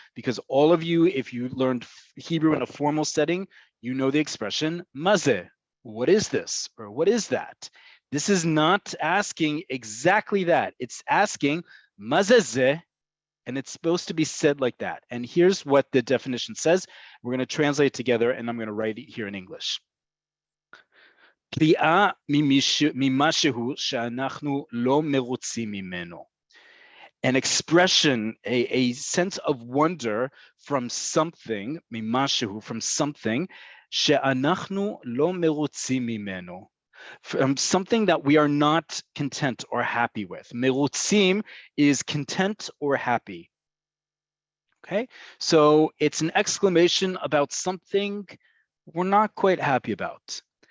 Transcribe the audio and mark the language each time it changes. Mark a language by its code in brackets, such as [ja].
[en] Because all of you, if you learned Hebrew in a formal setting, you know the expression mazeh. What is this? Or what is that? This is not asking exactly that. It's asking mazeh, and it's supposed to be said like that. And here's what the definition says. We're going to translate it together, and I'm going to write it here in English. [he] פליאה ממשהו שאנחנו לא מרוצים ממנו. [en] An expression, a sense of wonder from something, [he] ממשהו, [en] from something, [he] שאנחנו לא מרוצים ממנו. [en] From something that we are not content or happy with. Merutzim is content or happy. Okay, so it's an exclamation about something we're not quite happy about.